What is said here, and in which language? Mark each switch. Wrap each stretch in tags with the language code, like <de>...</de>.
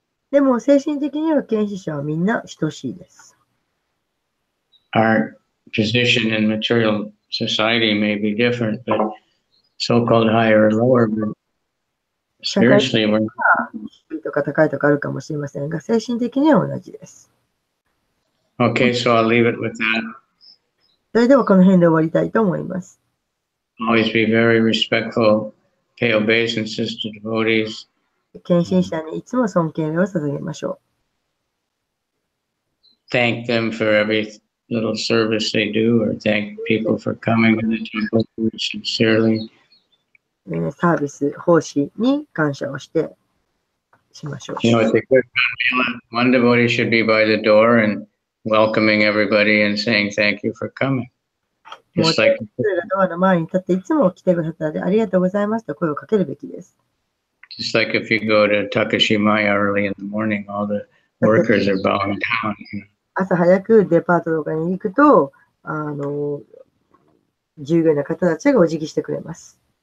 <ja>でも精神的には献身者はみんな等しいです。</ja> <en>Our position in material society may be different, but so-called higher or lower, but spiritually we're</en> <ja>低いとか高いとかあるかもしれませんが、精神的には同じです。</ja> <en>okay, so I'll leave it with that.</en> <ja>それではこの辺で終わりたいと思います。</ja> <en>Always be very respectful, pay obeisances to devotees,</en> <ja>献身者にいつも尊敬を捧げましょ</ja> <en>Thank them for every little service they do, or thank people for coming to the temple sincerely.</en> <ja>う。サービス、奉仕に感謝をしてしましょう。</ja> <en>You know, it's a good one devotee should be by the door and welcoming everybody and saying thank you for coming. もう Just like</en> <ja>それがドアの前に立っていつも来てくださってありがとうございますと声をかけるべきです。</ja> <en>just like if you go to Takashimaya early in the morning, all the workers are bowing down. You know.</en> <ja>朝早くデパートとかに行くと、従業員の方たちがお辞儀してくれます。</ja>